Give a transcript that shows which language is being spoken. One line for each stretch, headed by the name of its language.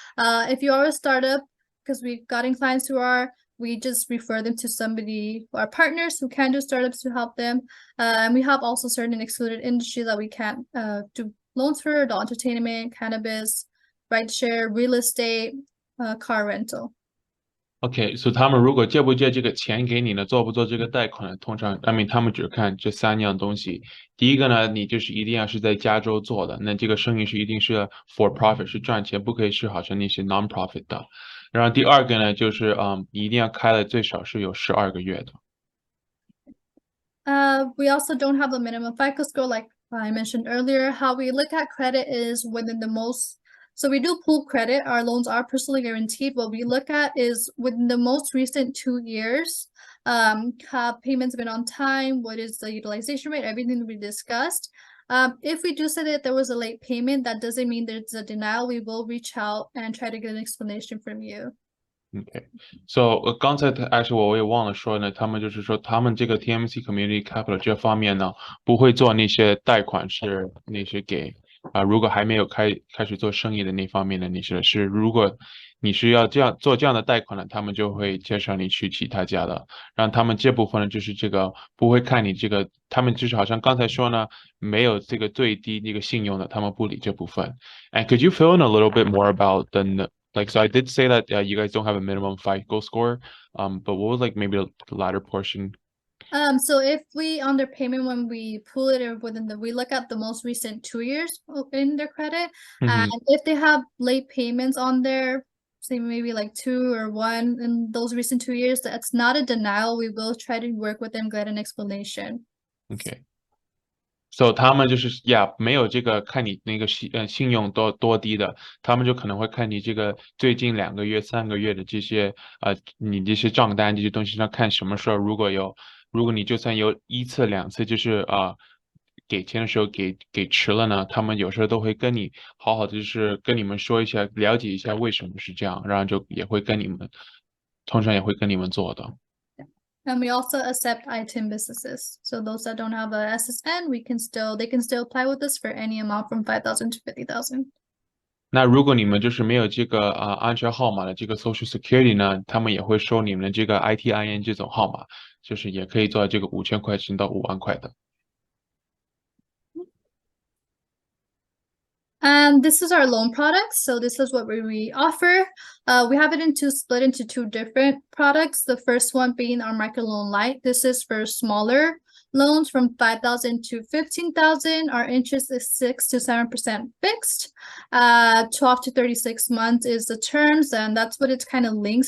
English: If you are a startup, because we've gotten clients who are, we just refer them to somebody, our partners who can do startups to help them. And we have also certain excluded industries that we can't do loans for, adult entertainment, cannabis, rideshare, real estate, car rental.
Chinese: OK， 所以他们如果借不借这个钱给你呢，做不做这个贷款呢？通常他们只看这3样东西。第一个呢，你就是一定要是在加州做的，那这个生意是一定是 for profit 是赚钱，不可以是好像那些 non-profit 的。然后第二个呢，就是你一定要开了最少是有12个月的。
English: We also don't have a minimum FICO score like I mentioned earlier. How we look at credit is within the most. So we do pool credit. Our loans are personally guaranteed. What we look at is within the most recent 2 years, have payments been on time? What is the utilization rate? Everything we discussed. If we do say that there was a late payment, that doesn't mean there's a denial. We will reach out and try to get an explanation from you.
Chinese: OK， so 刚才我也忘了说呢，他们就是说他们这个 TMC Community Capital 这方面呢，不会做那些贷款是那些给如果还没有开始做生意的那方面的那些是，如果你是要做这样的贷款呢，他们就会介绍你去其他家的，让他们这部分呢就是这个不会看你这个，他们就是好像刚才说呢，没有这个最低那个信用的，他们不理这部分。
English: And could you fill in a little bit more about so I did say that you guys don't have a minimum FICO score, but what was like maybe the latter portion? So if we underpayment when we pull it we look at the most recent 2 years in their credit, and if they have late payments on there, say maybe like 2 or 1 in those recent 2 years, that's not a denial. We will try to work with them, get an explanation. Okay.
Chinese: So 他们就是没有这个看你那个信用多低的，他们就可能会看你这个最近2个月、3个月的这些你这些账单这些东西上看什么时候如果你就算有1次2次就是给钱的时候给迟了呢，他们有时候都会跟你好好的就是跟你们说一下，了解一下为什么是这样，然后就也会跟你们通常也会跟你们做的。
English: And we also accept ITIN businesses. So those that don't have a SSN, they can still apply with us for any amount from 5,000 to 50,000.
Chinese: 那如果你们就是没有这个安全号码的这个 Social Security 呢，他们也会收你们的这个 ITIN 这种号码，就是也可以做这个5000块钱到5万块的。
English: And this is our loan products. So this is what we offer. We have it split into 2 different products. The first one being our microloan light. This is for smaller loans from 5,000 to 15,000. Our interest is 6 to 7% fixed. 12 to 36 months is the terms, and that's what it's kind of linked.